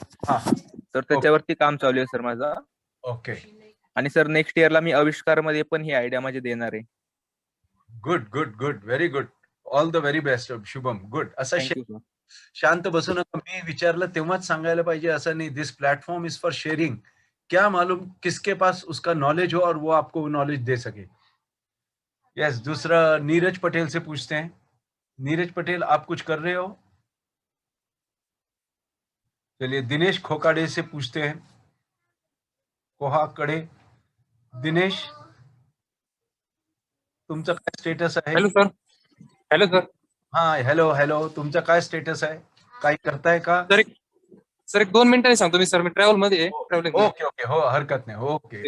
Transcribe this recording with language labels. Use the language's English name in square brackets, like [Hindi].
[Marathi] तर त्याच्यावरती काम चालू आहे सर माझा. ओके. आणि सर नेक्स्ट इयरला मी आविष्कार मध्ये पण ही आयडिया माझी देणार आहे. [English] Good. Very good. All the very best Shubham. Good. [Marathi] असं शांत बसू नका. मी विचारलं तेव्हाच सांगायला पाहिजे असं नाही. [English] This platform is for sharing. [Hindi] क्या मालूम किसके पास उसका नॉलेज हो और वो आपको नॉलेज दे सके. यस. दूसरा नीरज पटेल से पूछते हैं. नीरज पटेल, आप कुछ कर रहे हो? चलिए दिनेश खोकाड़े से पूछते हैं. [Marathi] कोहाकडे दिनेश, तुमचा काय स्टेटस आहे? [English] Hello sir. [Marathi] हॅलो. तुमचा काय स्टेटस आहे? काही करताय का? सर एक 2 मिनिटांनी सांगतो मी. सर मी ट्रॅव्हल मध्ये आहे. ओके. हो हरकत नाही. ओके